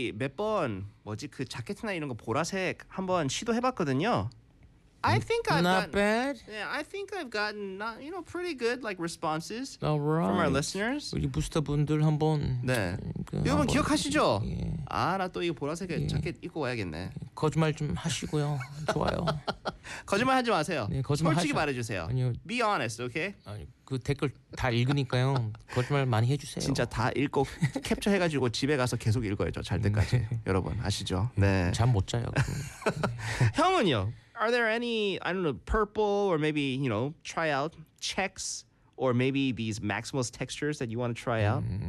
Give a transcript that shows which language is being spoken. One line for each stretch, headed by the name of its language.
Korean: 몇번 뭐지 그 자켓이나 이런 거 보라색 한번 시도해봤거든요.
English: I think I've Not bad. I think I've gotten, not, you know, pretty good like responses from our Alright. listeners.
Korean: 우리 부스터분들 한번 네, 여러분 한번 기억하시죠? 예. 아, 나또 이거 보라색 자켓 입고 와야겠네. 거짓말 좀 하시고요. 좋아요. 거짓말 하지 마세요. 네, 거짓말 솔직히 하셔. 말해주세요. 아니요.
English: Be honest, okay?
Korean: 아니, 그 댓글 다 읽으니까요. 거짓말 많이 해주세요. 진짜 다 읽고 캡처해가지고 집에 가서 계속 읽어야죠. 잘 때까지. 네. 여러분 아시죠? 네. 잠못 자요. 형은요?
English: Are there any, I don't know, purple or maybe, you know, try out checks or maybe these Maximals textures that you want to try out?